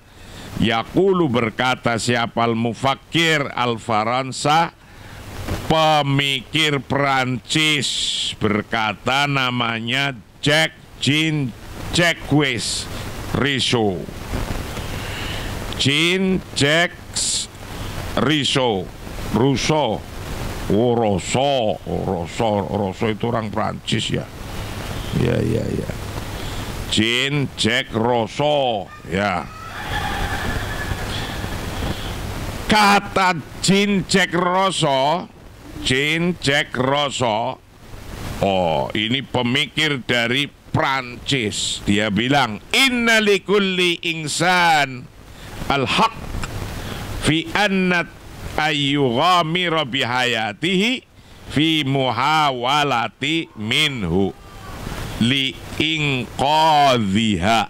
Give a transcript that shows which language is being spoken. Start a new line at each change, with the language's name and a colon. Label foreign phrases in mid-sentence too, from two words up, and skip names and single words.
Indonesian: Yaqulu, berkata siapa,
Arabic: المفكر الفرنسي,
Indonesian: pemikir Perancis, berkata, namanya Jean-Jacques Rousseau. Jean-Jacques Rousseau. Rousseau itu orang Prancis ya. Ya. Jean-Jacques Rousseau, ya. Kata Jean-Jacques Rousseau, oh, ini pemikir dari Prancis. Dia bilang,
Arabic: إن لكل إنسان الحق في أن يغامر بحياته في محاولة منه لإنقاذها.